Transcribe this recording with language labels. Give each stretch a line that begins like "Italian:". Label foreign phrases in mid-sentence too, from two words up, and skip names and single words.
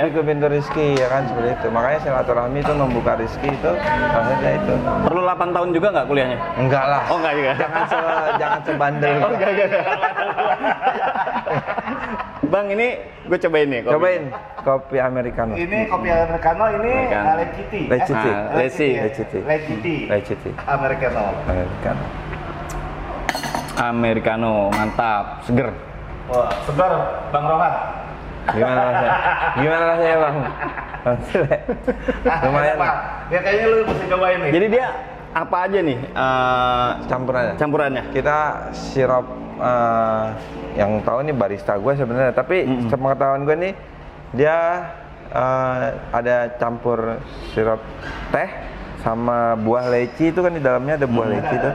Indonesian: buka pintu rezeki ya kan seperti itu. Makanya silaturahmi itu membuka rezeki itu maksudnya itu. Perlu 8 tahun juga nggak kuliahnya? Enggak lah. Oh enggak juga. Jangan sebandel. Oh enggak. Bang ini gue cobain nih. kopi. Cobain kopi americano. Ini kopi americano ini Americano. Leciti. Leciti. Leciti. Leciti. Leciti. Americano. Americano. Americano, mantap, seger. Wah, segar Bang Rohan. Gimana rasanya? Gimana rasanya bang? Lumayan. Bang. Ya kayaknya lu mesti cobain nih. Jadi dia apa aja nih Campurannya. campurannya? Kita sirup yang tahu nih barista gue sebenarnya, tapi sepengetahuan gue nih dia ada campur sirup teh sama buah leci itu kan di dalamnya ada buah leci tuh.